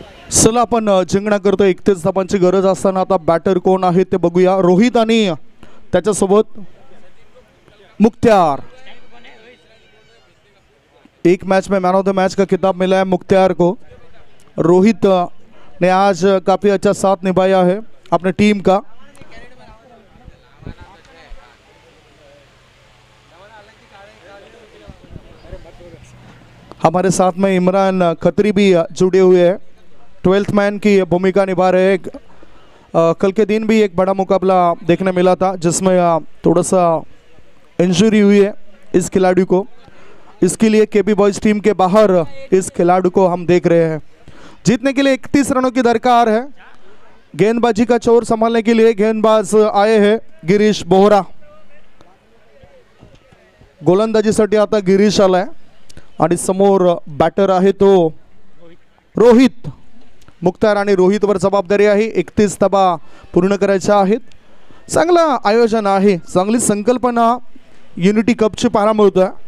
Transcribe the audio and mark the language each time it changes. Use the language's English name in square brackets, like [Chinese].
[Marathi] चला आपण जिंकणा करतो. 31 धावांची गरज असताना आता बॅटर कोण आहे ते बघूया. रोहित आणि त्याच्यासोबत मुख्तियार. [Hindi] एक मैच में मैन ऑफ द मैच का खिताब मिला है मुख्तियार को. रोहित ने आज काफ़ी अच्छा साथ निभाया है अपने टीम का. हमारे साथ में इमरान खत्री भी जुड़े हुए हैं, 12th मैन की भूमिका निभा रहे हैं. कल के दिन भी एक बड़ा मुकाबला देखने मिला था जिसमें थोड़ा सा इंजरी हुई है इस खिलाड़ी को. इसके लिए केबी बॉयज टीम के बाहर इस खिलाड़ी को हम देख रहे हैं. जीतने के लिए 31 रनों की दरकार है. गेंदबाजी का चोर संभालने के लिए गेंदबाज आए हैं गिरीश बोहरा. [Marathi] गोलंदाजीसाठी आता गिरीश आलाय आणि समोर बॅटर आहे तो रोहित. मुख्तार आणि रोहितवर जबाबदारी आहे. 31 धावा पूर्ण करायच्या आहेत. चांगलं आयोजन आहे, चांगली संकल्पना युनिटी कपची पाहायला मिळतोय.